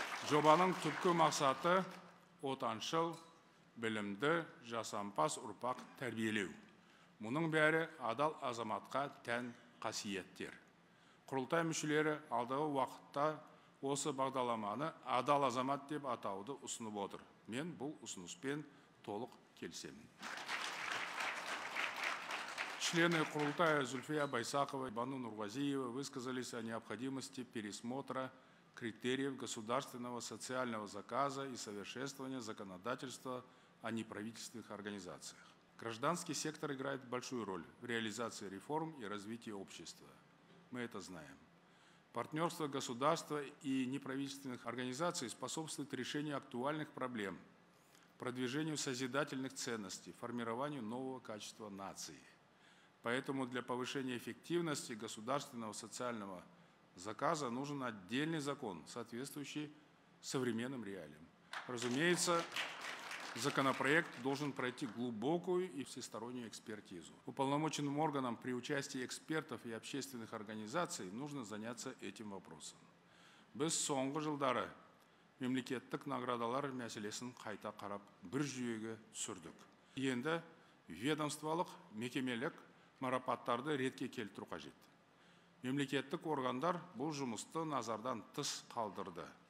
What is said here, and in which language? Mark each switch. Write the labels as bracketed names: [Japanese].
[Kazakh] Жобаның түпкі мақсаты отаншыл, білімді, жасампаз ұрпақ тәрбиелеу. Мұның бәрі адал азаматқа тән қасиеттер. Құрылтай мүшелері алдағы уақытта осы бағдарламаны адал азамат деп атауды ұсынып отыр. Мен бұл ұсыныспен толық келісемін. [Russian] Члены Құрылтая Зульфия Байсакова и Бану Нурғазиева высказались о необходимости пересмотра критериев государственного социального заказа и совершенствования законодательства о неправительственных организациях. Гражданский сектор играет большую роль в реализации реформ и развитии общества. Мы это знаем. Партнерство государства и неправительственных организаций способствует решению актуальных проблем, продвижению созидательных ценностей, формированию нового качества нации. Поэтому для повышения эффективности государственного социального заказа нужен отдельный закон, соответствующий современным реалиям. Разумеется, законопроект должен пройти глубокую и всестороннюю экспертизу. Уполномоченным органам при участии экспертов и общественных организаций нужно заняться этим вопросом. [Kazakh] Біз соңғы жылдары мемлекеттік наградалар мәселесін қайта қарап бір жүйеге түсірдік. Енді ведомстволық, мекемелік марапаттарды ретке келтіру қажет. Мемлекеттік органдар бұл жұмысты назардан тыс қалдырды.